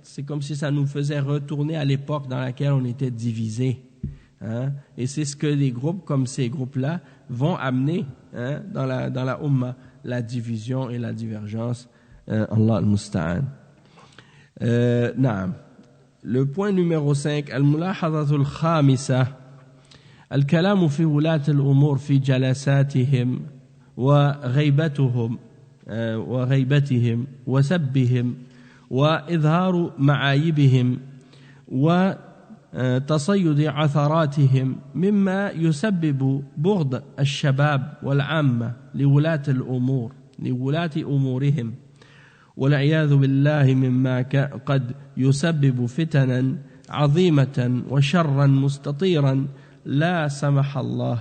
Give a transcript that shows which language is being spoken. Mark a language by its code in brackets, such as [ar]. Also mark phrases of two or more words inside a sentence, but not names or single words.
[fr] C'est comme si ça nous faisait retourner à l'époque dans laquelle on était divisés. Hein? Et c'est ce que des groupes comme ces groupes-là vont amener dans la Ummah, la division et la divergence. [ar] الله المستعان. نعم. [fr] Le point numéro 5, [ar] الملاحظة الخامسة، الكلام في ولاة الأمور في جلساتهم وغيبتهم وسبهم وإظهار معايبهم و تصيد عثراتهم مما يسبب بغض الشباب والعامة لولاة أمورهم والعياذ بالله مما قد يسبب فتنا عظيمة وشرا مستطيرا لا سمح الله.